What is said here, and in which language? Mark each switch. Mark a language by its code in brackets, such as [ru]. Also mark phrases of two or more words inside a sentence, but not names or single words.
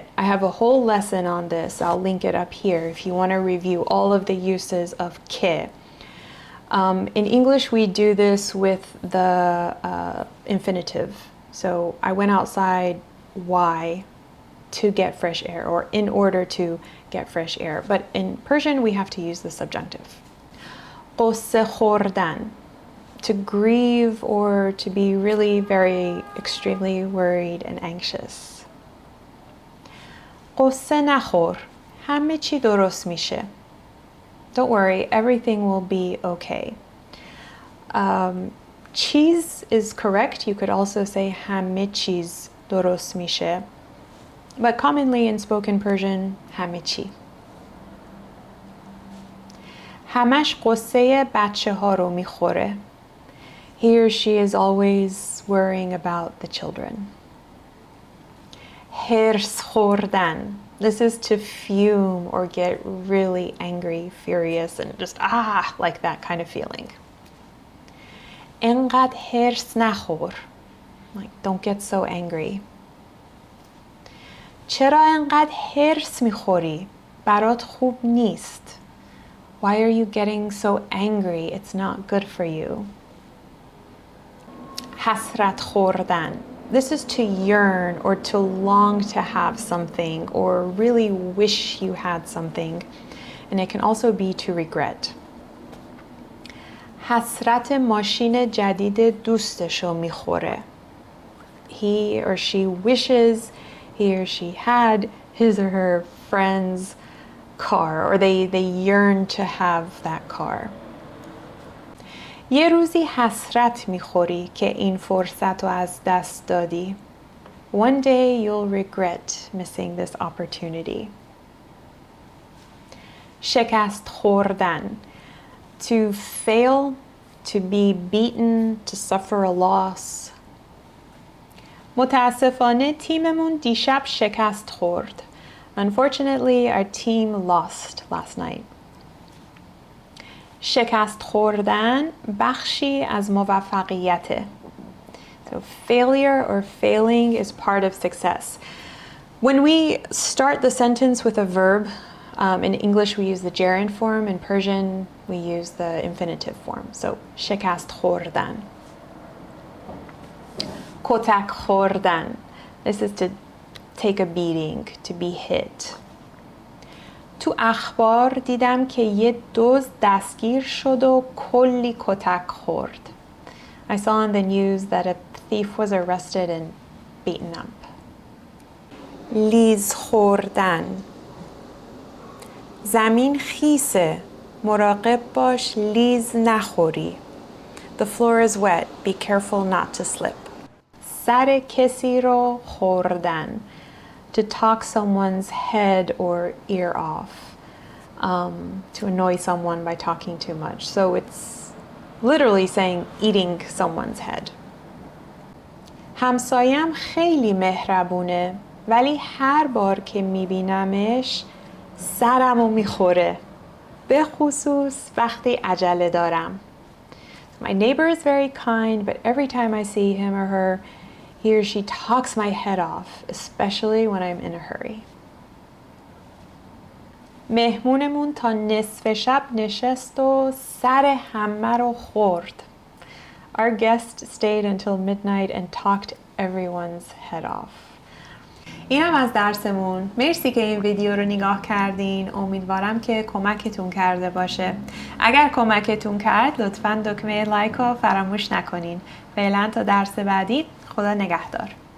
[en] I have a whole lesson on this. I'll link it up here if you want to review all of the uses of که. In English, we do this with the infinitive. So I went outside, why? to get fresh air or in order to get fresh air. But in Persian, we have to use the subjunctive. [fa] قصه خوردن, [en] to grieve or to be really very extremely worried and anxious. [fa] قصه نخور, همه چی درست میشه. [en] Don't worry, everything will be okay. Cheese is correct. You could also say [fa] همه چیز درست میشه. [en] But commonly in spoken Persian, [fa] همه چی. همش قصه بچه ها رو میخوره. [en] He or she is always worrying about the children. [fa] حرص خوردن. [en] This is to fume or get really angry, furious, and just like that kind of feeling. [fa] انقدر حرص نخور. [en] Like, don't get so angry. [fa] چرا انقدر حرص میخوری؟ برات خوب نیست. [en] Why are you getting so angry? It's not good for you. [fa] حسرت خوردن. [en] This is to yearn or to long to have something or really wish you had something. And it can also be to regret. [fa] حسرت ماشین جدید دوستشو میخوره. [en] He or she wishes he or she had his or her friend's car, or they yearn to have that car. [fa] یه روزی حسرت میخوری که این فرصت رو از دست دادی. [en] One day you'll regret missing this opportunity. [fa] شکست خوردن. [en] To fail, to be beaten, to suffer a loss. [fa] متاسفانه تیممون دیشب شکست خورد. [en] Unfortunately, our team lost last night. [fa] شکست خوردن بخشی از موفقیته. [en] So failure or failing is part of success. When we start the sentence with a verb, in English we use the gerund form, in Persian we use the infinitive form. [fa] So شکست خوردن. کتک خوردن. [en] This is to take a beating, to be hit. [fa] تو اخبار دیدم که یه دزد دستگیر شد و کلی کتک خورد. [en] I saw on the news that a thief was arrested and beaten up. [fa] لیز خوردن. زمین خیسه. مراقب باش لیز نخوری. [en] The floor is wet. Be careful not to slip. [fa] سر کسی رو خوردن. [en] To talk someone's head or ear off, to annoy someone by talking too much. So it's literally saying eating someone's head. [fa] همسایم خیلی مهربونه ولی هر بار که میبینمش سرمو میخوره. به خصوص وقتی عجله دارم. [en] My neighbor is very kind, but every time I see him or her, he or she talks my head off, especially when I'm in a hurry. [fa] مهمونمون تا نصف شب نشست و سر همه رو خورد. [en] Our guest stayed until midnight and talked everyone's head off. [fa] اینم از درسمون. مرسی که این ویدیو رو نگاه کردین. امیدوارم که کمکتون کرده باشه. اگر کمکتون کرد لطفاً دکمه لایک رو فراموش نکنین. فعلا تا درس بعدی، خدا نگهدار.